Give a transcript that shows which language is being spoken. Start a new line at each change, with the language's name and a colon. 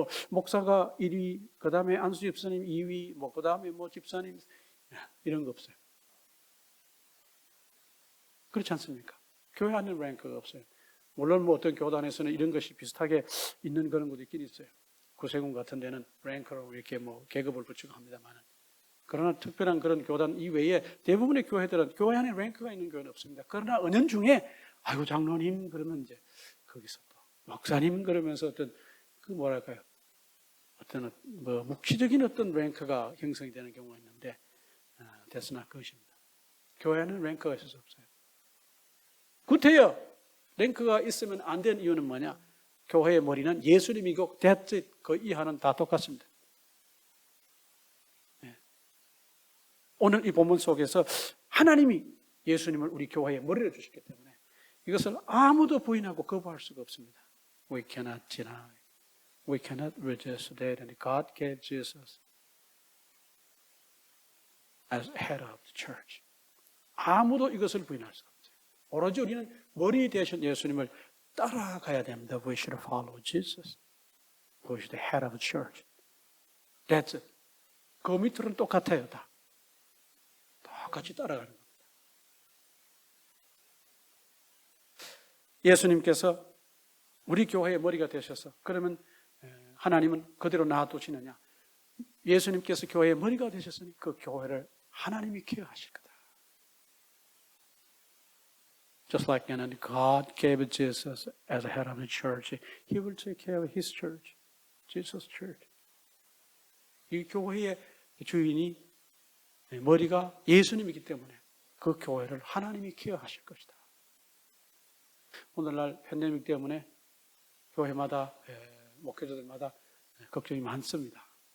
Korean: 목사가 1위, 그 다음에 안수 집사님 2위, 그 다음에 집사님, 이런 거 없어요. 그렇지 않습니까? 교회 안에 랭크가 없어요. 물론 뭐 어떤 교단에서는 이런 것이 비슷하게 있는 그런 것도 있긴 있어요. 구세군 같은 데는 랭크로 이렇게 뭐 계급을 붙이고 합니다만, 그러나 특별한 그런 교단 이외에 대부분의 교회들은 교회 안에 랭크가 있는 교회는 없습니다. 그러나 은연중에 아이고 장로님 그러면 이제 거기서 또 목사님 그러면서 어떤 그 뭐랄까요, 어떤 뭐 묵시적인 어떤 랭크가 형성이 되는 경우가 있는데, 됐으나 그것입니다. 교회는 랭크가 있을 수 없어요. 구태여 랭크가 있으면 안 된 이유는 뭐냐? 교회의 머리는 예수님이고
English: that's it.
Korean: 그 이하는 다 똑같습니다. 네. 오늘 이 본문 속에서 하나님이 예수님을 우리 교회의 머리로 주셨기 때문에 이것을 아무도 부인하고 거부할 수가 없습니다.
English: We cannot deny. We cannot resist that. And God gave Jesus as head of the church.
Korean: 아무도 이것을 부인할 수가 없어요. 오로지 우리는 머리 되신 예수님을 따라가야 됩니다.
English: We should follow Jesus, who is the head of the church. That's it.
Korean: 그 밑으로는 똑같아요. 다 똑같이 따라가는 겁니다. 예수님께서 우리 교회의 머리가 되셔서 그러면 하나님은 그대로 놔두시느냐? 예수님께서 교회의 머리가 되셨으니 그 교회를 하나님이 케어하실 거다.
English: Just like God gave Jesus as a head of the church, He will take care of His church, Jesus' church.
Korean: 이 교회의 주인이 머리가 예수님이기 때문에 그 교회를 하나님이 케어하실 것이다. 오늘날 팬데믹 때문에 교회마다 목회자들마다 걱정이 많습니다.